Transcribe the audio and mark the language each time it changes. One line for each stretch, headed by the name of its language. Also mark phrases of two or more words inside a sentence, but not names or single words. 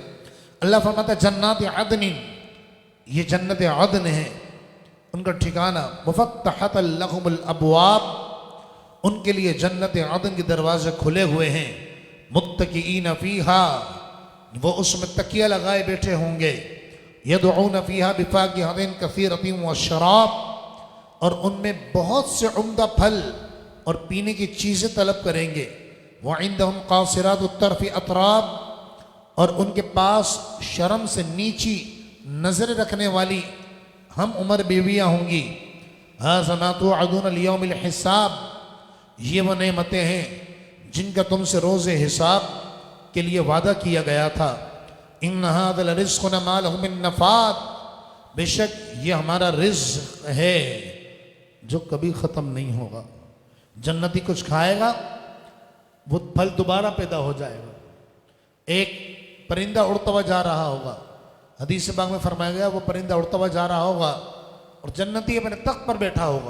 Hindi: अल्लाह फरमाता है
Arabic: جنات عدن,
Hindi: ये जन्नत अदन है, उनका ठिकाना।
Arabic: مفتحة لهم الأبواب,
Hindi: उनके लिए जन्नत अदन के दरवाजे खुले हुए हैं।
Arabic: متكئين فيها,
Hindi: वो उसमें तकिया लगाए बैठे होंगे।
Arabic: يدعون فيها بفاكهة كثيرة وشراب,
Hindi: और उनमें बहुत से उम्दा फल और पीने की चीज़ें तलब करेंगे।
Arabic: وعندهم قاصرات الطرف أتراب,
Hindi: और उनके पास शर्म से नीची नजर रखने वाली हम उम्र बीवियाँ होंगी।
Arabic: هذا ما توعدون ليوم الحساب,
Hindi: ये वो नेमतें हैं जिनका तुमसे रोज़े हिसाब के लिए वादा किया गया था।
Arabic: إن هذا الرزق ما له من نفاد,
Hindi: बेशक ये हमारा रिज़्क़ है जो कभी ख़त्म नहीं होगा। जन्नती कुछ खाएगा, वो फल दोबारा पैदा हो जाएगा। एक परिंदा उड़ता हुआ जा रहा होगा, हदीस पाक में फरमाया गया वो परिंदा उड़ता हुआ जा रहा होगा और जन्नती अपने तख्त पर बैठा होगा।